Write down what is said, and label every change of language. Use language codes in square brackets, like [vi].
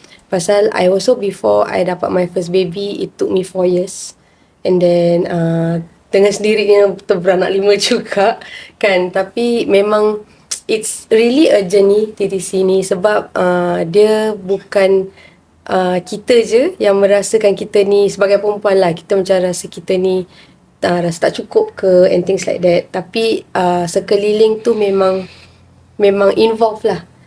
[ms] Pasal [en] I also before I [ms] dapat [en] my first baby, it took me 4 years. And then [ms] dengan sendirinya beranak 5 juga kan. Tapi memang [en] it's really a journey TTC ni. [ms] Sebab dia bukan kita je yang merasakan kita ni sebagai perempuan lah. Kita macam rasa kita ni rasa tak cukup ke [en] and things like that. [ms] Tapi sekeliling tu memang [en] involve [ms] lah.